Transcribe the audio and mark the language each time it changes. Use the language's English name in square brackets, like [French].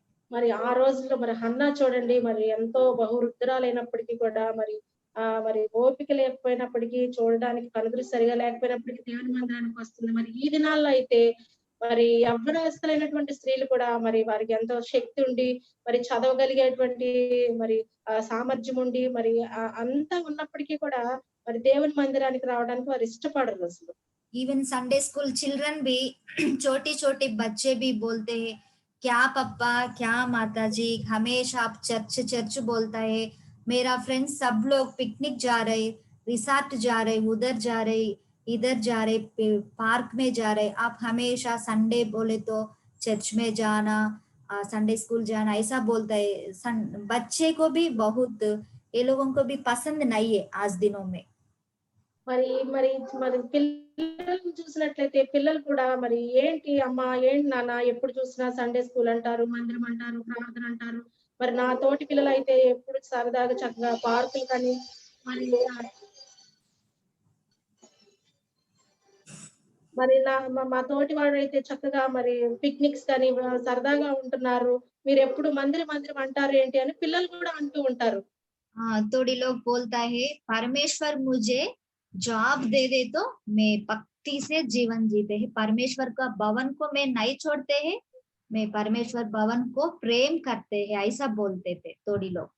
[Telugu] మరి ఆ రోజుల్లో మరి హన్నా చూడండి మరి ఎంతో బహువృద్ధురాలైనప్పటికీ కూడా మరి ఓపిక లేకపోయినప్పటికీ చూడడానికి కనుదృష్టి సరిగా లేకపోయినప్పటికీ దేవుని మందిరానికి వస్తుంది. మరి ఈ దినాల్లో అయితే మరి యవ్వనస్తులైనటువంటి స్త్రీలు కూడా మరి వారికి ఎంతో శక్తి ఉండి మరి చదవగలిగేటువంటి మరి సామర్థ్యం ఉండి మరి అంతా ఉన్నప్పటికీ కూడా మరి దేవుని మందిరానికి రావడానికి వారు ఇష్టపడరు అసలు. [Hindi] इवन संडे स्कूल चिल्ड्रन भी छोटी छोटी बच्चे भी बोलते हैं, क्या पप्पा क्या माता जी, हमेशा आप चर्च चर्च बोलता है। मेरा फ्रेंड्स सब लोग पिकनिक जा रहे, रिसॉर्ट जा रहे, उधर जा रहे, इधर जा रहे, पार्क में जा रहे, आप हमेशा संडे बोले तो चर्च में जाना, संडे स्कूल जाना, ऐसा बोलता है। बच्चे को भी बहुत, ये लोगों को भी पसंद नहीं है आज दिनों में। [Telugu] మరి మరి మరి పిల్లల్ని చూసినట్లయితే పిల్లలు కూడా మరి ఏంటి అమ్మా, ఏంటి నాన్న ఎప్పుడు చూసినా సండే స్కూల్ అంటారు, మందిరం అంటారు, ప్రార్థన అంటారు. మరి నా తోటి పిల్లలైతే ఎప్పుడు సరదాగా చక్కగా పార్కులు కానీ మరి మరి మా తోటి వాడైతే చక్కగా మరి పిక్నిక్స్ కానీ సరదాగా ఉంటున్నారు. మీరెప్పుడు మందిరం మందిరం అంటారు ఏంటి అని పిల్లలు కూడా అంటూ ఉంటారు. [Hindi] थोड़ी लोग बोलता है, परमेश्वर मुझे जॉब दे दे तो मैं भक्ति से जीवन जीते हैं, परमेश्वर का भवन को मैं नहीं छोड़ते हैं, मैं परमेश्वर भवन को प्रेम करते हैं, ऐसा बोलते थे थोड़ी लोग।